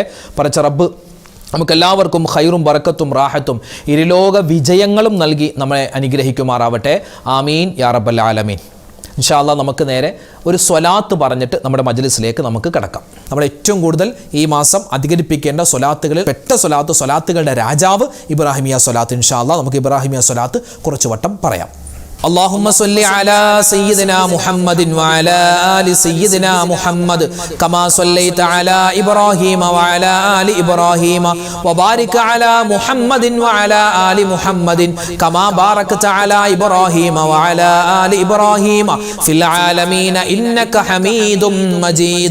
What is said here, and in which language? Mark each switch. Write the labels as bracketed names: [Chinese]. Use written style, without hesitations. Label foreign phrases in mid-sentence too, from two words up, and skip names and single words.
[Malayalam] പടച്ച റബ്ബ് നമുക്കെല്ലാവർക്കും ഖൈറും ബറക്കത്തും റാഹത്തും ഇരുലോക വിജയങ്ങളും നൽകി നമ്മളെ അനുഗ്രഹിക്കുമാറാവട്ടെ. [Arabic] آمين يا رب العالمين. إن شاء الله [Malayalam] നമുക്ക് നേരെ ഒരു സ്വലാത്ത് പറഞ്ഞിട്ട് നമ്മുടെ മജ്ലിസിലേക്ക് നമുക്ക് കിടക്കാം. നമ്മൾ ഏറ്റവും കൂടുതൽ ഈ മാസം അധികരിപ്പിക്കേണ്ട സ്വലാത്തുകളിൽ പെട്ട സ്വലാത്തുകളുടെ രാജാവ് ഇബ്രാഹിമിയ സ്വലാത്ത്. [Arabic] إن شاء الله [Malayalam] നമുക്ക് ഇബ്രാഹിമിയ സ്വലാത്ത് കുറച്ച് വട്ടം പറയാം. [Arabic] اللهم صل على سيدنا محمد وعلى آل سيدنا محمد كما صليت على إبراهيم وعلى آل إبراهيم وبارك على محمد وعلى آل محمد كما باركت على إبراهيم وعلى آل إبراهيم في العالمين إنك حميد مجيد.